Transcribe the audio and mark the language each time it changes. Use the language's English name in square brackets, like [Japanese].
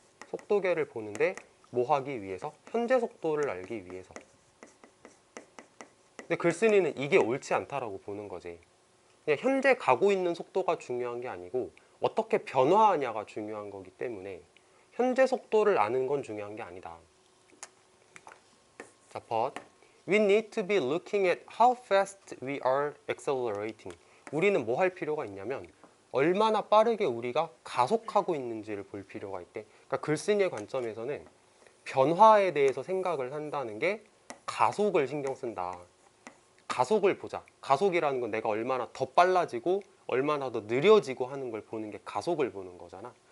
[Korean] 속도계를 보는데 뭐 하기 위해서? 현재 속도를 알기 위해서. 근데 글쓴이는 이게 옳지 않다라고 보는 거지. 그냥 현재 가고 있는 속도가 중요한 게 아니고 어떻게 변화하냐가 중요한 거기 때문에 현재 속도를 아는 건 중요한 게 아니다. [English] 자, but we need to be looking at how fast we are accelerating. [Korean] 우리는 뭐 할 필요가 있냐면 얼마나 빠르게 우리가 가속하고 있는지를 볼 필요가 있대. 그러니까 글쓴이의 관점에서는 변화에 대해서 생각을 한다는 게 가속을 신경 쓴다. 가속을 보자. 가속이라는 건 내가 얼마나 더 빨라지고 얼마나 더 느려지고 하는 걸 보는 게 가속을 보는 거잖아.